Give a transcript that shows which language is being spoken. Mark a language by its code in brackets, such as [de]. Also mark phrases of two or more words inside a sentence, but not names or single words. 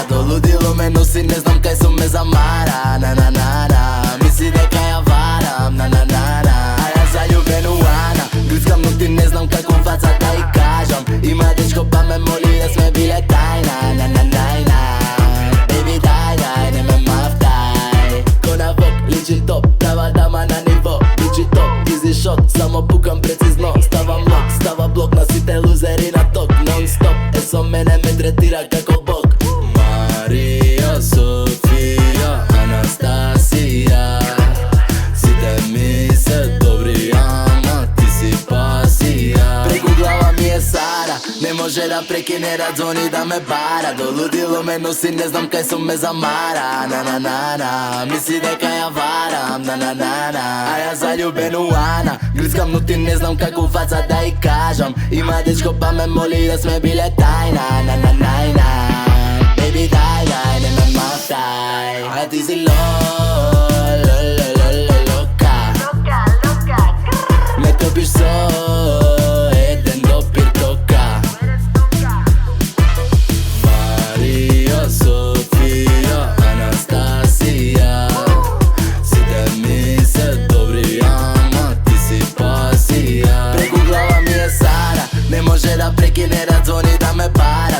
[mk] До лудило ме носи, не знам кај су ме замара. Мисли нека ја варам, а ја заљубљен у Ана. Грицкам нокти, не знам како фаца да и кажем. Има дечко па ме моли да сме биле тајна. Baby дај, не ме мафтај. Ко на вок, личи топ, права дама на ниво. Личи топ, [en] easy shot, [mk] само пукам прецизно. Става блок, носите лузери на ток. Нон стоп, ето мене ме третира како бок. Marija, Sofija, Anastasija. Сите ми се добри, ама ти си пасија. Преку глава ми е Сара, не може да прекине да ѕвони да ме бара. До лудило ме носи, не знам кај су ме замара. Мисли нека ја варам, а ја заљубљен у Ана. Грицкам нокти, не знам како фаца да и кажем. Има дечко па ме моли да сме биле тајна. Baby дај, не ме мафтај. А ти си лока. Ме топиш со, еден допир тока. Marija, Sofija, Anastasija. Сите ми се добри, ама ти си пасија. Преку глава ми е Сара, не може да прекине да ѕвони да ме пара.